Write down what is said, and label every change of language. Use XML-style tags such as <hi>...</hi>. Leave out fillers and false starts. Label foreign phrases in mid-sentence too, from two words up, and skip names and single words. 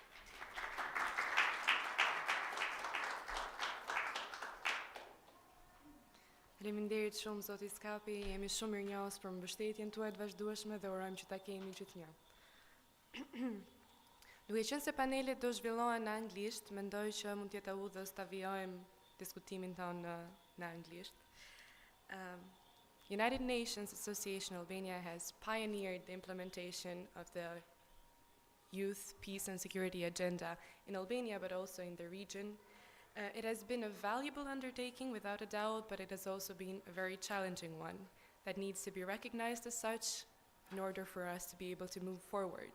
<sq>Faleminderit shumë zoti Skapi, jemi shumë mirënjohës për mbështetjen tuaj të vazhdueshme dhe urojmë që ta kemi gjithnjë. Duke qenë se panelet do zhvillohen në anglisht, mendoj që mund të jetë udhës ta vijojmë diskutimin tonë në anglisht.</sq> <en>United Nations Association Albania has pioneered the implementation of the Youth, Peace and Security Agenda in Albania, but also in the region. It has been a valuable undertaking, without a doubt, but it has also been a very challenging one that needs to be recognized as such in order for us to be able to move forward.</en>